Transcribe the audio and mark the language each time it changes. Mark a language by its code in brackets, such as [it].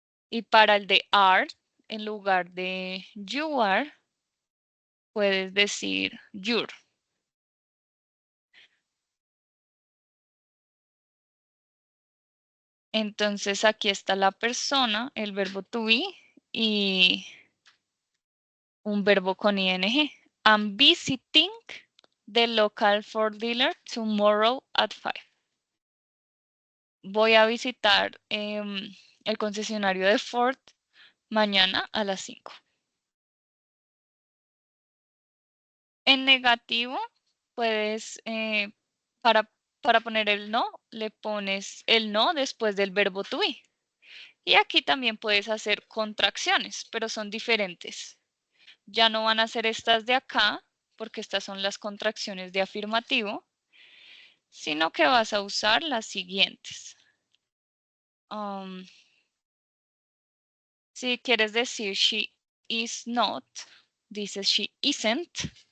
[es] Y para el de are, en lugar de you are, puedes decir your. Entonces aquí está la persona, el verbo to be y un verbo con ing. [en] I'm visiting the local Ford dealer tomorrow at 5. [es] Voy a visitar el concesionario de Ford mañana a las 5. En negativo, puedes, para poner el no, le pones el no después del verbo to be. Y aquí también puedes hacer contracciones, pero son diferentes. Ya no van a ser estas de acá, porque estas son las contracciones de afirmativo, sino que vas a usar las siguientes. Si quieres decir [en] she is not, [es] dices [en] she isn't.